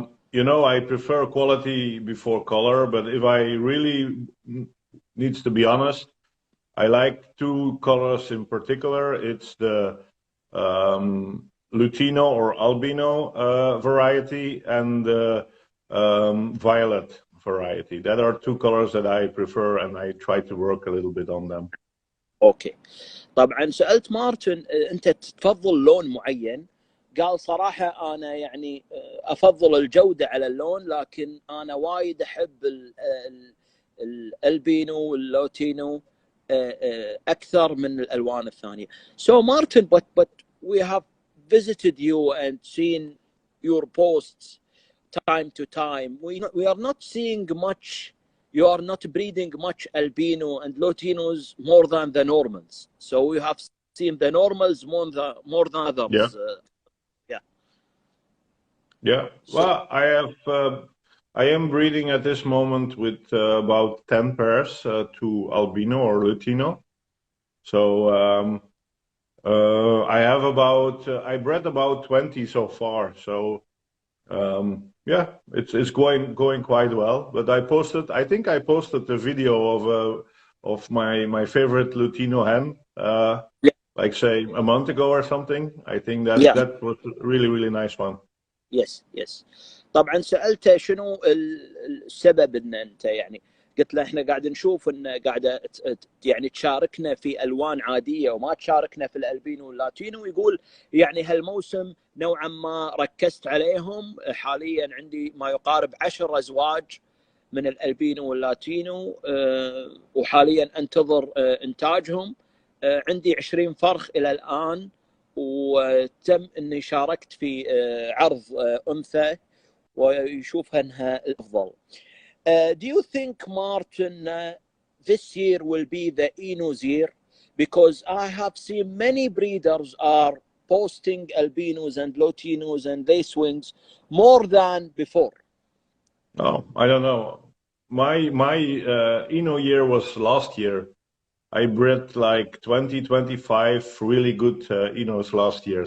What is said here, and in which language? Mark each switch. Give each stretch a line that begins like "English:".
English: You know, I prefer quality before color, but if I really needs to be honest, I like two colors in particular. It's the Lutino or albino variety and the violet variety. That are two colors that I prefer, and I try to work a little bit on them.
Arabic: اوكي. طبعا سألت مارتن انت تفضل لون معين؟ قال صراحة أنا يعني أفضل الجودة على اللون، لكن أنا وايد أحب الألبينو واللوتينو أكثر من الألوان الثانية.
English: So Martin, but we have visited you and seen your posts time to time. We are not seeing much. You are not breeding much albino and Latinos more than the normals. So we have seen the normals more than others. Yeah. Yeah. Well, I am breeding at this moment with about 10 pairs to albino or Lutino. So I have I bred about 20 so far. So yeah, it's going quite well. But I think I posted the video of my favorite Lutino hen, like say a month ago or something. I think that was a really nice one. Yes.
Arabic: طبعا سألته شنو السبب ان انت يعني، قلت له احنا قاعد نشوف ان قاعده يعني تشاركنا في الوان عاديه وما تشاركنا في الالبينو واللاتينو. يقول يعني هالموسم نوعا ما ركزت عليهم. حاليا عندي ما يقارب 10 ازواج من الالبينو واللاتينو، وحاليا انتظر انتاجهم. عندي 20 فرخ الى الان، وتم اني شاركت في عرض انثى ويشوفها انها الافضل.
English: Do you think, Martin, this year will be the Enos year, because I have seen many breeders are posting albinos and latinos and lace wings more than before. Oh, I don't know. My Eno year was last year. I bred like 25 really good Enos last year.